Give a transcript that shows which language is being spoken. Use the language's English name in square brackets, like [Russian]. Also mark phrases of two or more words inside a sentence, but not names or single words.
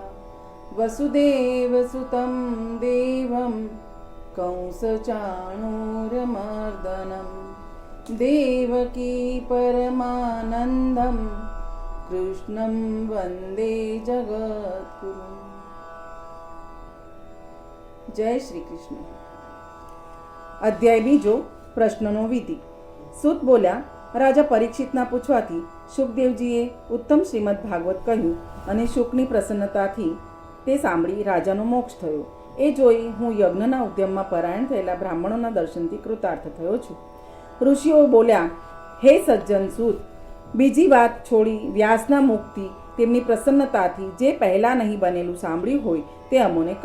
[Sanskrit] वसुदेवसुतं देवं कंसचाणूरमर्दनं देवकी परमानन्दं कृष्णं वन्दे जगद्गुरुं। [Gujarati] જય શ્રી કૃષ્ણ। અધ્યાય બીજો પ્રશ્નનો વિધિ। સૂત બોલ્યા, રાજા પરીક્ષિતના પૂછવાથી શુકદેવજીએ ઉત્તમ શ્રીમદ ભાગવત કહ્યું અને શુકની પ્રસન્નતાથી તે સાંભળી રાજાનો મોક્ષ થયો. એ જોઈ હું યજ્ઞના ઉદ્યમમાં પરાયણ થયેલા બ્રાહ્મણોના દર્શનથી કૃતાર્થ થયો છું. ઋષિઓ બોલ્યા, હે સજ્જન સૂત, બીજી વાત છોડી વ્યાસના મુખથી તેમની પ્રસન્નતાથી જે પહેલાં નહીં બનેલું સાંભળ્યું હોય તે અમોને કહો.